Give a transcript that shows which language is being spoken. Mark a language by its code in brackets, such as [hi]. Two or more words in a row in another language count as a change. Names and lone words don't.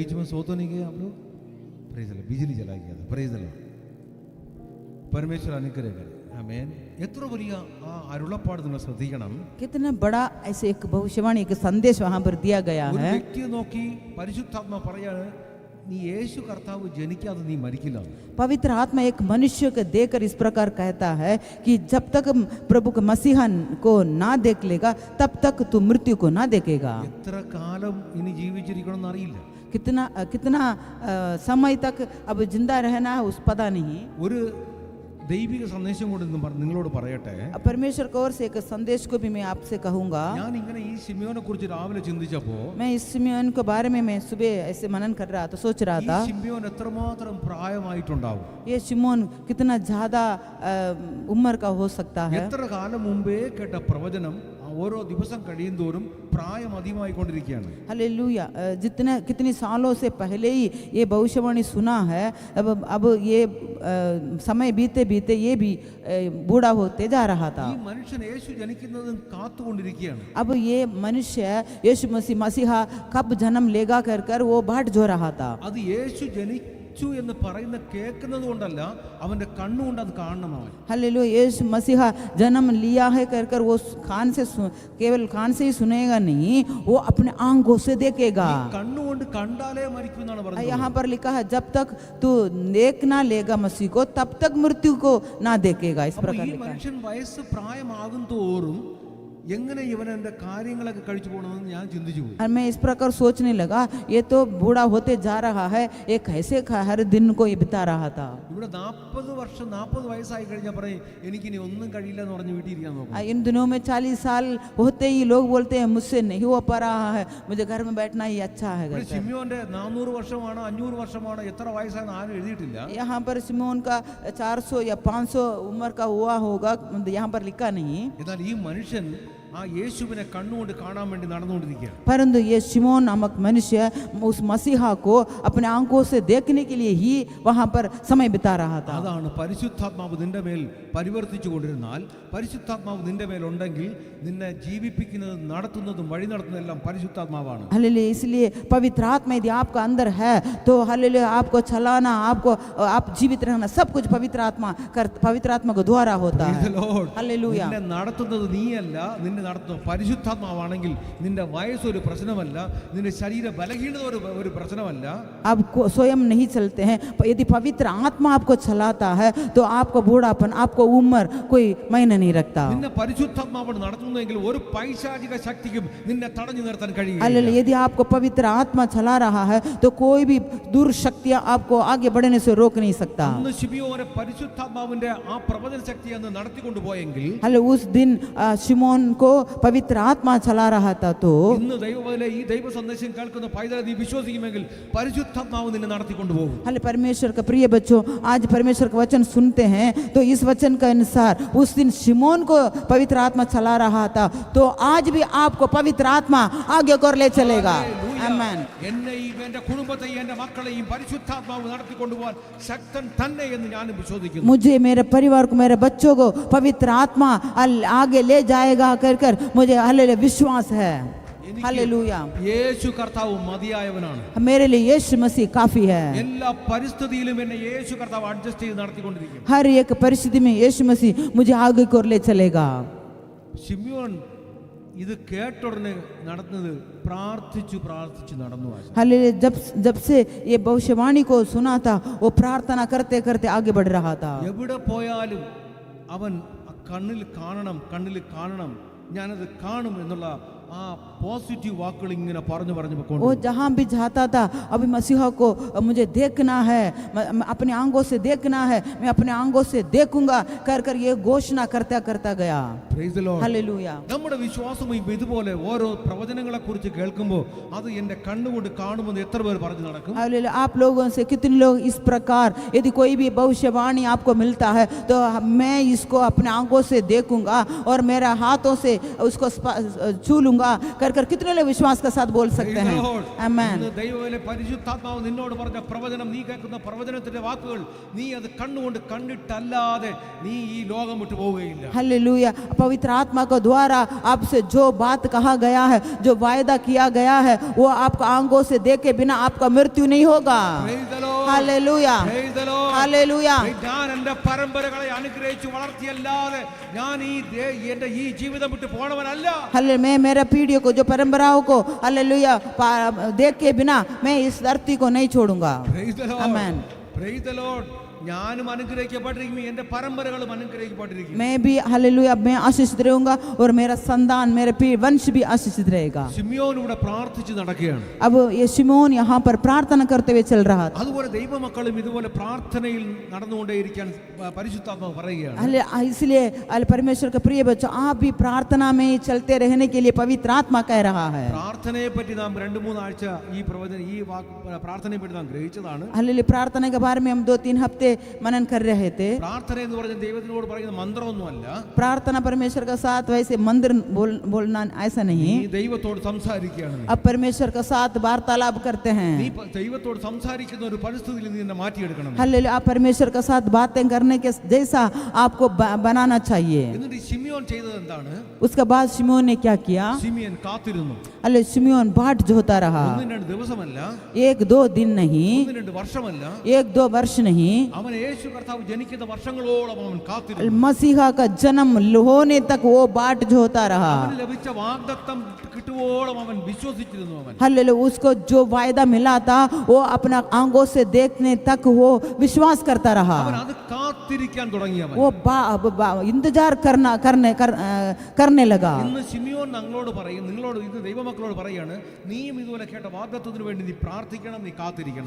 [hi] बीच में सो तो नहीं गए आप लोग? [en] praise the. [hi] बिजली जलाई गया था। [en] praise the. [hi] परमेश्वर अनुग्रह करे। ആമേൻ. [ml] എത്ര വലിയ ആ അരുളപ്പാട് നിങ്ങൾ ശ്രദ്ധിക്കണം. [hi] कितना बड़ा ऐसे एक भविष्यवाणी एक संदेश वहां पर दिया गया [ml] ഒരു [hi] है। [ml] വ്യക്തിയെ നോക്കി പരിശുദ്ധാത്മ പറയാണ്, നീ യേശു കർത്താവ് ജനിക്കാതെ നീ മരിക്കില്ല. [hi] पवित्र आत्मा एक मनुष्य को देखकर इस प्रकार कहता है कि जब तक प्रभु के मसीहा को ना देख लेगा तब तक तू मृत्यु को ना देखेगा। [ml] എത്ര കാലം ഇനി ജീവിച്ചിരിക്കണം എന്നറിയില്ല. [hi] कितना कितना समय तक अब जिंदा रहना है उस पता नहीं। [ml] ഒരു ദൈവിക സന്ദേശം കൊണ്ട് നിങ്ങളോട് പറയട്ടെ. [hi] परमेश्वर की ओर से एक संदेश को भी मैं आपसे कहूंगा। [ml] ഞാൻ ഇങ്ങനെ ഈ ശിമിയോനെ കുറിച്ച് രാവിലെ ചിന്തിച്ചപ്പോ [hi] मैं इस सिमियोन के बारे में मैं सुबह ऐसे मनन कर रहा था, सोच रहा [ml] ഈ [hi] था [ml] ശിമിയോൻ എത്രമാത്രം പ്രായമായിട്ടുണ്ടാവും, [hi] ये शिमोन कितना ज्यादा उम्र का हो सकता है। [ml] എത്ര കാലം മുമ്പേ കേട്ട പ്രവചനം ഓരോ ദിവസം കഴിയുന്തോറും പ്രായം അധികമായിക്കൊണ്ടിരിക്കുകയാണ്. [hi] हालेलुया, जितने कितनी सालों से पहले ही ये भविष्यवाणी सुना है, अब ये समय बीते बीते ये भी बूढ़ा होते जा रहा था। [ml] ഈ മനുഷ്യൻ യേശു ജനിക്കുന്നതും കാത്തുകൊണ്ടിരിക്കുകയാണ്. [hi] अब ये मनुष्य यीशु मसीहा कब जन्म लेगा कर कर वो बाट जो रहा था। [ml] അത് യേശു ജനിച്ചു എന്ന് പറയുന്ന കേൾക്കുന്നത് കൊണ്ടല്ല, അവന്റെ കണ്ണുകൊണ്ട് അത് കാണണം. [hi] हालेलुया, यीशु मसीहा जन्म लिया है कर कर वो कान से केवल कान से ही सुनेगा नहीं, वो अपने आंखों से देखेगा। [ml] കണ്ണുകൊണ്ട് കണ്ടാലേ മരിക്കും എന്നാണ് പറഞ്ഞത്. [hi] यहाँ पर लिखा है जब तक तू देख ना लेगा मसीह को तब तक मृत्यु को ना देखेगा। इस [ml] അപ്പോൾ [hi] प्रकार [ml] ഈ [hi] लिखा है। [ml] മനുഷ്യൻ വയസ്സ് പ്രായമാകും തോറും എങ്ങനെ ഇവൻ എൻ്റെ കാര്യങ്ങളൊക്കെ കഴിച്ചു പോകണമെന്ന് ഞാൻ ചിന്തിച്ചു പോയി. [hi] और मैं इस प्रकार सोचने लगा, ये तो बूढ़ा होते जा रहा है, ये कैसे हर दिन को ये बिता रहा था। [ml] ഇവിടെ 40 വയസ്സായി കഴിഞ്ഞാൽ പറയും എനിക്കിനി ഒന്നും കഴിയില്ല എന്ന് പറഞ്ഞ് വീട്ടിൽ ഇരിക്കാൻ നോക്കും. [hi] इन दिनों में 40 साल होते ही लोग बोलते हैं मुझसे नहीं हो पा रहा है, मुझे घर में बैठना ही अच्छा है। [ml] ഇവിടെ ശിമിയോന്റെ 400 വർഷമാണോ 500 വർഷമാണോ എത്ര വയസ്സാണെന്ന് ആരും എഴുതിയിട്ടില്ല. [hi] यहाँ पर सिमोन का 400 या 500 उम्र का हुआ होगा, यहाँ पर लिखा नहीं। [ml] എന്നാൽ ഈ മനുഷ്യൻ ആ യേശുവിനെ കണ്ണുകൊണ്ട് കാണാൻ വേണ്ടി നടന്നുകൊണ്ടിരിക്കുകയാണ്. [hi] परंतु ये शिमोन नामक मनुष्य उस मसीहा को अपने आंखों से देखने के लिए ही वहां पर समय बिता रहा था। [ml] അതാണ് പരിശുദ്ധാത്മാവ് നിന്റെ മേൽ പരിവർത്തിച്ചു കൊണ്ടിരുന്നാൽ, പരിശുദ്ധാത്മാവ് നിന്റെ മേൽ ഉണ്ടെങ്കിൽ നിന്നെ ജീവിപ്പിക്കുന്നതും നടത്തുന്നതും വഴി നടത്തുന്നതെല്ലാം പരിശുദ്ധാത്മാവാണ്. [hi] हालेलुया, इसलिए पवित्र आत्मा यदि आपका अंदर है तो हालेलुया आपको चलाना, आपको आप जीवित रहना सब कुछ पवित्र आत्मा को द्वारा होता [en] Praise the [hi] है। [en] Lord. [hi] हालेलुया, [ml] നിന്നെ നടത്തുന്നത് നീയല്ല, നിന്നെ നടത്തുന്നത് പരിശുദ്ധാത്മാവാണെങ്കിൽ നിന്റെ വയസ്സൊരു പ്രശ്നമല്ല, നിന്റെ ശരീര ബലഹീനത ഒരു പ്രശ്നമല്ല. [hi] आप स्वयं नहीं चलते हैं, यदि पवित्र आत्मा आपको चलाता है तो आपको बूढ़ापन, आपको उम्र कोई मायने नहीं रखता। [ml] നിന്നെ പരിശുദ്ധാത്മാവോട് നടത്തുന്നെങ്കിൽ ഒരു പൈശാചിക ശക്തിക്കും നിന്നെ തടഞ്ഞു നിർത്താൻ കഴിയില്ല. [hi] हालेलुया, यदि आपको पवित्र आत्मा चला रहा है तो कोई भी दूर शक्तियां आपको आगे बढ़ने से रोक नहीं सकता। [ml] അന്ന് ശിമിയോനെ പരിശുദ്ധാത്മാവിന്റെ ആ പ്രവചന ശക്തി അന്ന് നടത്തിക്കൊണ്ടുപോയെങ്കിൽ, [hi] हालेलुया, उस दिन शिमोन को पवित्र आत्मा चला रहा था तो [ml] ഇന്ന് ദൈവവേല ഈ ദൈവ സന്ദേശം കേൾക്കുന്ന പൈതൽ നീ വിശ്വസിക്കുമെങ്കിൽ പരിശുദ്ധാത്മാവ് നിന്നെ നടത്തിക്കൊണ്ടുപോകും. [hi] हाले परमेश्वर का प्रिय बच्चों, आज परमेश्वर का वचन सुनते हैं तो इस वचन के अनुसार उस दिन शिमोन को पवित्र आत्मा चला रहा था तो आज भी आपको पवित्र आत्मा आगे कर ले चलेगा। आमीन। [ml] എന്നെയും എന്റെ കുടുംബത്തെയും എന്റെ മക്കളെയും പരിശുദ്ധാത്മാവ് നടത്തിക്കൊണ്ടുപോകാൻ ശക്തൻ തന്നെ എന്ന് ഞാൻ വിശ്വസിക്കുന്നു. [hi] मुझे, मेरे परिवार को, मेरे बच्चों को पवित्र आत्मा आगे ले जाएगा कर कर मुझे हालेलुया विश्वास है। हालेलुया, [ml] യേശു കർത്താവ് മതിയായവനാണ്. [hi] मेरे लिए यीशु मसीह काफी है। [ml] എല്ലാ പരിസ്ഥിതിയിലും എന്നെ യേശു കർത്താവ് അഡ്ജസ്റ്റ് ചെയ്ത് നടത്തിക്കൊണ്ടിരിക്കും. [hi] हर एक परिस्थिति में यीशु मसीह मुझे आगे कर ले चलेगा। [ml] ശിമ്യോൻ ഇത് കേട്ടുടനെ നടന്നത് പ്രാർത്ഥിച്ചു നടന്നു. [hi] हालेलुया, जब से ये भविष्यवाणी को सुना था वो प्रार्थना करते करते आगे बढ़ रहा था। [ml] എവിടെ പോയാലും അവൻ കണ്ണിൽ കാണണം ഞാനത് കാണും എന്നുള്ള ആ പോസിറ്റീവ് വാക്കുകൾ ഇങ്ങനെ പറഞ്ഞു [hi] वो जहाँ भी जाता था अभी मसीहा को मुझे देखना है, अपने आंखों से देखना है, मैं अपने आंखों से देखूंगा कर कर ये घोषणा करता गया। [en] Praise the Lord. [hi] हालेलुया, [ml] നമ്മുടെ വിശ്വാസവും ഇതുപോലെ ഓരോ പ്രവചനങ്ങളെ കുറിച്ച് കേൾക്കുമ്പോൾ അത് എൻ്റെ കണ്ണുകൊണ്ട് കാണുമെന്ന് എത്ര പേർ പറഞ്ഞു നടക്കും? [hi] हालेलुया, आप लोगों से कितने लोग इस प्रकार यदि कोई भी भविष्यवाणी आपको मिलता है तो मैं इसको अपने आंखों से देखूंगा और मेरे हाथों से उसको छू लूंगा कर कर कितने लोग विश्वास के साथ बोल सकते हैं? आमीन। [ml] ദൈവത്തിലെ പരിശുദ്ധാത്മാവ് നിന്നോട് പറഞ്ഞ പ്രവചനം, നീ കേൾക്കുന്ന പ്രവചനത്തിന്റെ വാക്കുകൾ നീ അത് കണ്ണുകൊണ്ട് കണ്ടിട്ടല്ലാതെ നീ ഈ ലോകം വിട്ടു പോവുകയില്ല. [hi] हालेलुया, पवित्र आत्मा के द्वारा आपसे जो बात कहा गया है, जो वायदा किया गया है वो आपको आंखों से देखे बिना आपका मृत्यु नहीं होगा। [en] Praise the Lord. [hi] हालेलुया [en] Praise the Lord. [hi] हालेलुया [ml] ഞാൻ എൻ്റെ പരമ്പരകളെ അനുഗ്രഹിച്ചു വളർത്തിയല്ലാതെ ഞാൻ എൻ്റെ ഈ ജീവിതം വിട്ട് പോണവനല്ല. [hi] हले मैं मेरा पीढ़ियों को जो परंपराओं को हालेलुया देख के बिना मैं इस धरती को नहीं छोड़ूंगा. [en] Praise the Lord. Amen. Praise the Lord. [ml] ഞാനും അനുഗ്രഹിക്കപ്പെട്ടിരിക്കും, എൻ്റെ പരമ്പരകളും അനുഗ്രഹിക്കപ്പെട്ടിരിക്കും. [hi] मैं भी हालेलुया मैं आशीषित रहूंगा और मेरा संतान मेरे वंश भी आशीषित रहेगा. [ml] ശിമിയോൻ ഇവിടെ പ്രാർത്ഥിച്ച് നടക്കുകയാണ്. [hi] अब ये शिमोन यहाँ पर प्रार्थना करते हुए चल रहा था. [ml] അതുപോലെ ദൈവമക്കളും ഇതുപോലെ പ്രാർത്ഥനയിൽ നടന്നുകൊണ്ടേയിരിക്കാൻ പരിശുദ്ധാത്മാവ് പറയുകയാണ്. [hi] इसलिए परमेश्वर का प्रिय बच्चों आप भी प्रार्थना में चलते रहने के लिए पवित्र आत्मा कह रहा है. [ml] പ്രാർത്ഥനയെ പറ്റി നാം 2-3 ആഴ്ച ഈ പ്രവചന ഈ പ്രാർത്ഥനയെ പറ്റി നാം ഗ്രഹിച്ചതാണ്. [hi] हालेलुया प्रार्थना के बारे में हम 2-3 हफ्ते मनन कर रहे थे. [ml] പ്രാർത്ഥന എന്ന് പറഞ്ഞാൽ ദൈവത്തിനോട് പറയുന്ന മന്ത്രമൊന്നുമല്ല. [hi] प्रार्थना परमेश्वर का साथ वैसे मंदिर बोलना ऐसा नहीं. [ml] നീ ദൈവത്തോട് സംസാരിക്കുകയാണ്. [hi] अब परमेश्वर का साथ वार्तालाप करते हैं. [ml] നീ ദൈവത്തോട് സംസാരിക്കുന്ന ഒരു പരിസ്ഥിതിയിൽ നീ എന്നെ മാറ്റിയെടുക്കണം. [hi] हालेलुया आप परमेश्वर का साथ बातें करने के जैसा आपको बनाना चाहिए. [ml] എന്നിട്ട് ശിമിയോൻ ചെയ്തത് എന്താണ്? [hi] उसके बाद शिमोन ने क्या किया? [ml] ശിമിയോൻ കാത്തിരുന്നു. [hi] अले शिमोन बाट जोता रहा. [ml] 1-2 ദിവസമല്ല, [hi] 1-2 दिन नहीं, [ml] 1-2 വർഷമല്ല, [hi] 1-2 वर्ष नहीं. [ml] അവൻ യേശു കർത്താവ് ജനിക്കുന്ന വർഷങ്ങളോളം അവൻ കാത്തിരുന്നു. [hi] मसीहा का जन्म होने तक वो बाट जोता रहा. [ml] അവന് ലഭിച്ച വാഗ്ദത്തം കിട്ടുവോളം അവൻ വിശ്വസിച്ചിരുന്നു. അവൻ [hi] हालेलुया उसको जो वायदा मिला था वो अपना आंखों से देखने तक वो विश्वास करता रहा. [ml] അവൻ അത് കാത്തിരിക്കാൻ തുടങ്ങി. അവൻ [hi] वो इंतजार करने लगा. [ml] ഇന്ന് ശിമിയോൻ ഞങ്ങളോട് പറയും, നിങ്ങളോട് ഇത് ദൈവമക്കളോട് പറയാണ്, നീയും ഇതുപോലെ കേട്ട വാഗ്ദത്തത്തിന് വേണ്ടി നീ പ്രാർത്ഥിക്കണം, നീ കാത്തിരിക്കണം.